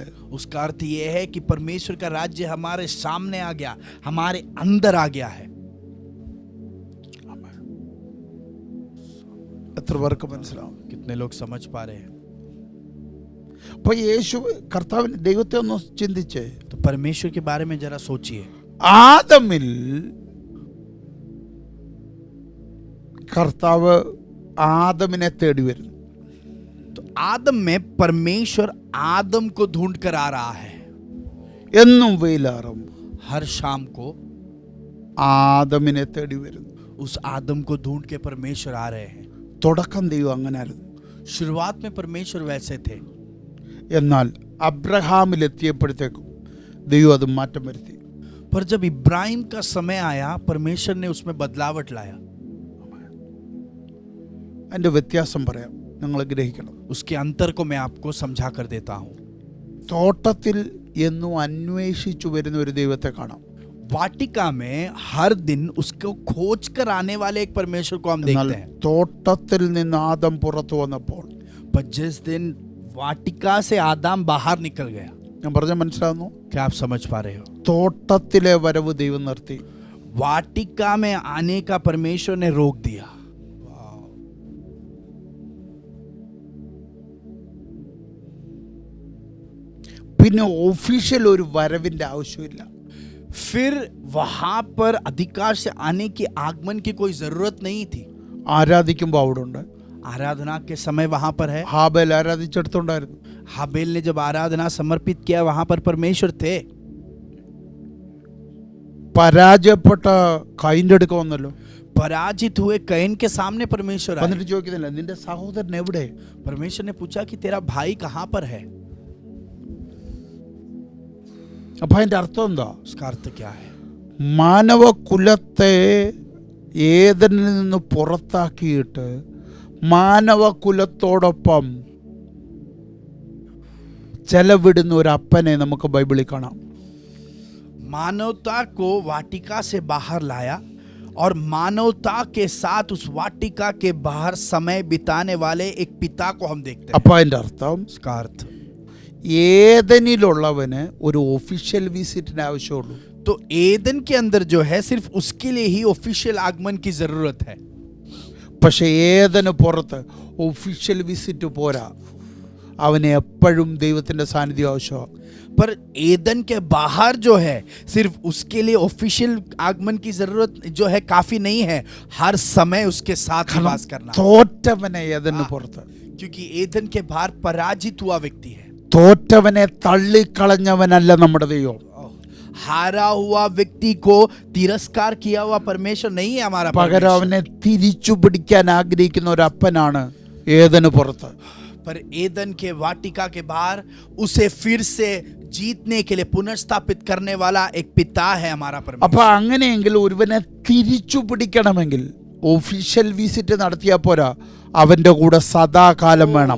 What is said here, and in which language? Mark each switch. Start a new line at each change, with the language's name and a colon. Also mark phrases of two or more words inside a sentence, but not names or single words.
Hindi: उसका अर्थ ये है कि परमेश्वर का राज्य हमारे सामने आ गया, हमारे अंदर आ गया है।
Malayalam: എത്ര പേർക്ക് മനസ്സിലാവും?
Hindi: कितने लोग समझ पा रहे हैं?
Malayalam: അപ്പൊ യേശു കർത്താവിന് ദൈവത്തെ ഒന്ന് ചിന്തിച്ചേ.
Hindi: तो परमेश्वर के बारे में जरा सोचिए।
Malayalam: ആദമിൽ കർത്താവ് ആദമിനെ തേടി വരുന്നു.
Hindi: तो आदम में परमेश्वर आदम को ढूंढ कर आ रहा है।
Malayalam: എന്നും വെയിലാറും
Hindi: हर शाम को
Malayalam: ആദമിനെ തേടി വരുന്നു.
Hindi: उस आदम को ढूंढ के परमेश्वर आ रहे हैं।
Malayalam: തുടക്കം ദൈവം അങ്ങനായിരുന്നു.
Hindi: शुरुआत में परमेश्वर वैसे थे,
Malayalam: എന്നാൽ അബ്രഹാമിലെത്തിയപ്പോഴത്തേക്കും ദൈവം അത് മാറ്റം വരുത്തി.
Hindi: पर जब इब्राहिम का समय आया, परमेश्वर ने उसमें बदलावट लाया।
Malayalam: അതിൻ്റെ വ്യത്യാസം പറയാം, നിങ്ങൾ ഗ്രഹിക്കണം.
Hindi: उसके अंतर को मैं आपको समझा कर देता हूं।
Malayalam: തോട്ടത്തിൽ എന്നും അന്വേഷിച്ചു വരുന്ന ഒരു ദൈവത്തെ കാണാം.
Hindi: वाटिका में हर दिन उसको खोज कर आने वाले एक परमेश्वर को हम
Malayalam: എന്നാൽ
Hindi: देखते हैं.
Malayalam: തോട്ടത്തിൽ നിന്ന് ആദം പുറത്തു വന്നപ്പോൾ,
Hindi: पर जिस दिन वाटिका से आदम बाहर निकल गया,
Malayalam: ഞാൻ പറഞ്ഞ മനസ്സിലാവുന്നു?
Hindi: क्या आप समझ पा रहे हो?
Malayalam: തോട്ടത്തിലെ വരവ് ദൈവം നിർത്തി.
Hindi: वाटिका में आने का परमेश्वर ने रोक दिया.
Malayalam: പിന്നെ ഒഫീഷ്യൽ ഒരു വരവിന്റെ ആവശ്യമില്ല.
Hindi: फिर वहां पर अधिकार से आने की आगमन की कोई जरूरत नहीं थी.
Malayalam: ആരാധിക്കുമ്പോൾ അവിടെ ഉണ്ട്.
Hindi: आराधना के समय वहां पर है.
Malayalam: ഹാബേൽ ആരാധിച്ചെടുത്തുണ്ടായിരുന്നു.
Hindi: हाबेल ने जब आराधना समर्पित किया वहां पर परमेश्वर थे.
Malayalam: പരാജയപ്പെട്ട കൈൻ്റെ അടുക്ക വന്നല്ലോ.
Hindi: पराजित हुए कैन के सामने परमेश्वर आए.
Malayalam: വന്നിട്ട് ചോദിക്കുന്നില്ല, നിന്റെ സഹോദരൻ എവിടെ?
Hindi: परमेश्वर ने पूछा कि तेरा भाई कहां पर है.
Malayalam: അപ്പൊ അതിന്റെ അർത്ഥം എന്താ?
Hindi: उसका अर्थ क्या है?
Malayalam: മാനവകുലത്തെ ഏദനിൽ നിന്ന് പുറത്താക്കിയിട്ട് മാനവകുലത്തോടൊപ്പം ചെലവിടുന്ന ഒരു അപ്പനെ നമുക്ക് ബൈബിളിൽ കാണാം.
Hindi: मानवता को वाटिका से बाहर लाया और मानवता के साथ उस वाटिका के बाहर समय बिताने वाले एक पिता को हम देखते हैं.
Malayalam: അപ്പൊ അതിന്റെ അർത്ഥം,
Hindi: उसका अर्थ,
Malayalam: ഏദനിലുള്ളവന് ഒരു
English: official visit
Malayalam: ആവശ്യമുള്ളൂ.
Hindi: तो एदन के अंदर जो है सिर्फ उसके लिए ही ऑफिशियल आगमन की जरूरत है.
Malayalam: പക്ഷെ ഏദന് പുറത്ത്
English: official visit
Malayalam: പോരാ. അവന് എപ്പോഴും ദൈവത്തിന്റെ സാന്നിധ്യം ആവശ്യമാണ്.
Hindi: पर एदन के बाहर जो है सिर्फ उसके लिए ऑफिशियल आगमन की जरूरत जो है काफी नहीं है. हर समय उसके साथ निवास करना.
Malayalam: തോറ്റവനെ ഏദന് പുറത്ത്,
Hindi: क्योंकि एदन के बाहर पराजित हुआ व्यक्ति है.
Malayalam: തോറ്റവനെ തള്ളിക്കളഞ്ഞവനല്ല നമ്മുടെ ദൈവം.
Hindi: हारा हुआ व्यक्ति को तिरस्कार किया हुआ परमेश्वर नहीं है हमारा
Malayalam: പകരം
Hindi: परमेश्वर.
Malayalam: അവനെ തിരിച്ചു പിടിക്കാൻ ആഗ്രഹിക്കുന്ന ഒരു അപ്പനാണ് ഏദന് പുറത്ത്.
Hindi: पर एदन के वाटिका के बाहर उसे फिर से जीतने के लिए पुनर्स्थापित करने वाला एक पिता है हमारा परमेश्वर.
Malayalam: അപ്പൊ അങ്ങനെയെങ്കിൽ ഒരുവനെ തിരിച്ചു പിടിക്കണമെങ്കിൽ
English: official visit
Malayalam: നടത്തിയാൽ പോരാ, അവന്റെ കൂടെ സദാകാലം വേണം.